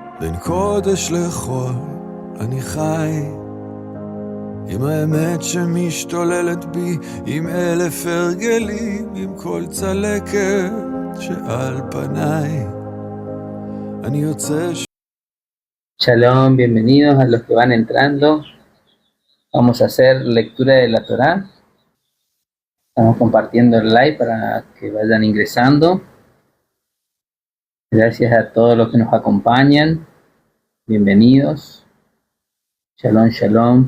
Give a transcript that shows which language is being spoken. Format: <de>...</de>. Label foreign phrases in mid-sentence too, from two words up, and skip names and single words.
<he>בין קודש לחול אני חי, עם האמת שמשתוללת בי, עם אלף הרגלים, עם כל צלקת שעל פניי. אני יוצא</he> <es>Shalom, bienvenidos a los que van entrando. Vamos a hacer lectura de la Torá. Estamos compartiendo el live para que vayan ingresando. Gracias a todos los que nos acompañan. Bienvenidos.</es> <he>שלום, שלום.</he>